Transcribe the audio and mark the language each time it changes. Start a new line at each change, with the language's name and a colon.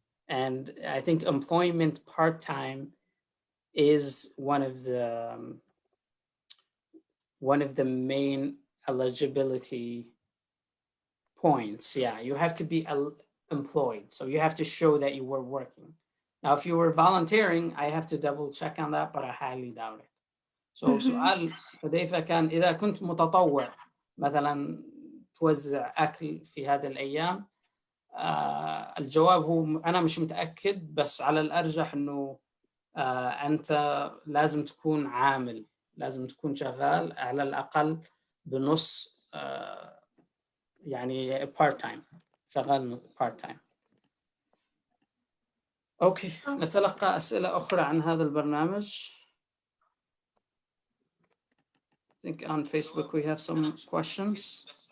English: And I think employment part-time is one of the main eligibility points. Yeah, you have to be employed. So you have to show that you were working. Now, if you were volunteering, I have to double check on that, but I highly doubt it. So
Arabic: سؤال حذيفة كان إذا كنت متطوع مثلا توزع أكل في هذه الأيام، الجواب هو أنا مش متأكد، بس على الأرجح إنه أنت لازم تكون عامل، لازم تكون شغال على الأقل بنص يعني
English: part time،
Arabic: شغال part time. أوكي، نتلقى أسئلة أخرى عن هذا البرنامج.
English: I think on Facebook we have some questions.